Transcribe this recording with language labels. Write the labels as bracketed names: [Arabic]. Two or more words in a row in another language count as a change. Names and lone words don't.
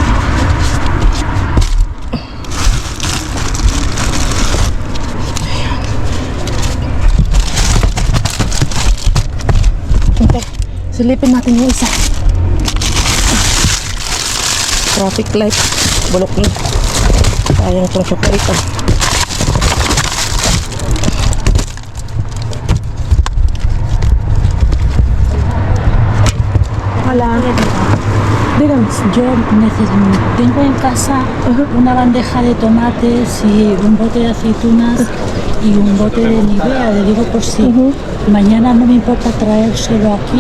[Filipino] Okay, silipin natin yung isa. [English] Traffic light. [Filipino] Bulok na. Sayang itong chocolate. Hola. [Spanish] Dígame. Yo tengo en casa una bandeja de tomates y un bote de aceitunas y un bote de Nivea, le digo por si mañana no me importa traérselo aquí.